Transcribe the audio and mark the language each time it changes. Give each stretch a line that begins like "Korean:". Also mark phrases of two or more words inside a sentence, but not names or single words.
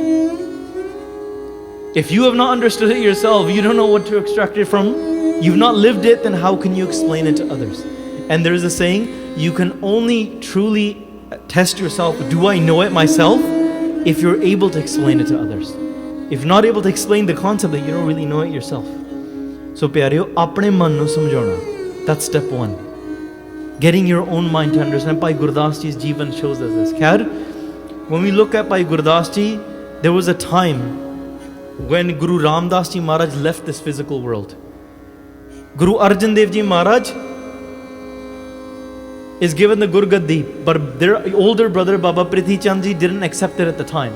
English: If you have not understood it yourself, you don't know what to extract it from, you've not lived it, then how can you explain it to others? And there is a saying, you can only truly test yourself, do I know it myself? If you're able to explain it to others. If you're not able to explain the concept, then you don't really know it yourself.
Punjabi: So ਪਿਆਰਿਓ, ਆਪਣੇ ਮਨ ਨੂੰ ਸਮਝਾਉਣਾ.
English: That's step 1. Getting your own mind to understand. Bhai Gurdas Ji's Jeevan shows us this. Khair, when we look at Bhai Gurdas Ji, there was a time when Guru Ramdas Ji Maharaj left this physical world. Guru Arjan Dev Ji Maharaj is given the Gurgaddi, but their older brother Baba Prithi Chand Ji didn't accept it at the time.